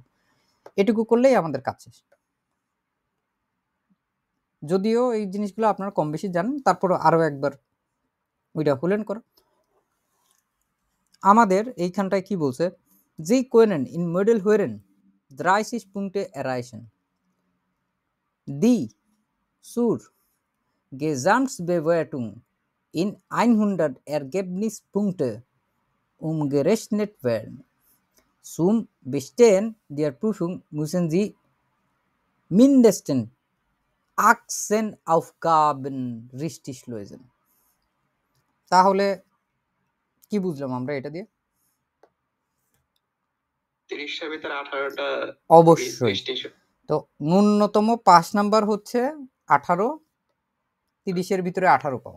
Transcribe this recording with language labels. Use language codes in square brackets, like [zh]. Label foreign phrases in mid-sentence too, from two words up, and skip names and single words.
[bn] এটুকু করলেই আমাদের কাজ শেষ। যদিও এই জিনিসগুলো আপনারা কম বেশি জানেন, তারপর আরও একবার ওইটা হুলেন করো। আমাদের এইখানটায় কি বলছে, [de] Sie können im Modul Hören 30 Punkte erreichen die zur Gesamtbewertung in 100 Ergebnispunkte umgerechnet werden. Zum Bestehen der Prüfung müssen Sie mindestens 18 Aufgaben richtig lösen। [bn] তাহলে কি বুঝলাম আমরা এটা দিয়ে? 30টার ভিতরে 18টা অবশ্যই। তো ন্যূনতম 5 নাম্বার হচ্ছে 18, 30-এর ভিতরে 18 পাওয়া।